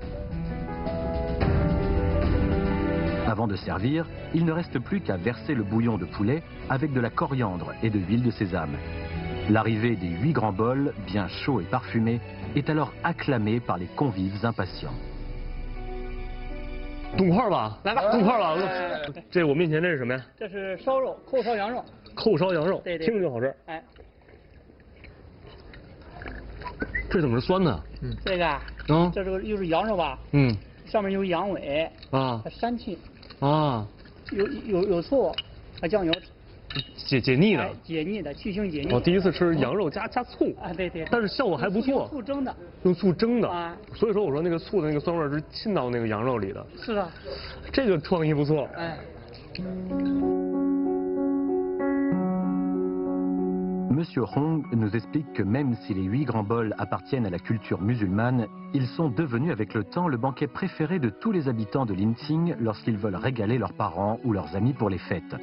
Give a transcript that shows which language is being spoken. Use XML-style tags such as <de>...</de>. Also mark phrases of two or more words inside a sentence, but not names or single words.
<fr>Avant de servir, il ne reste plus qu'à verser le bouillon de poulet avec de la coriandre et de l'huile de sésame. L'arrivée des 8 grands bols, bien chauds et parfumés, est alors acclamée par les convives impatients.</fr> <zh>冻块吧，来吧，冻块吧。这我面前这是什么呀？这是烧肉，扣烧羊肉。扣烧羊肉，对对，听着就好吃。哎，这怎么是酸的？嗯，这个啊，这个又是羊肉吧？嗯，上面有羊尾啊，它膻气啊，有醋，还酱油。解腻的，解腻的，去腥解腻。我第一次吃羊肉加醋啊，对对，但是效果还不错。用醋蒸的，用醋蒸的啊，所以说我说那个醋的那个酸味是沁到那个羊肉里的。是啊，这个创意不错。哎。</zh> <fr>Monsieur Hong nous explique que même si les 8 grands bols appartiennent à la culture musulmane, ils sont devenus avec le temps le banquet préféré de tous les habitants de l'Inxing lorsqu'ils veulent régaler leurs parents ou leurs amis pour les fêtes.</fr>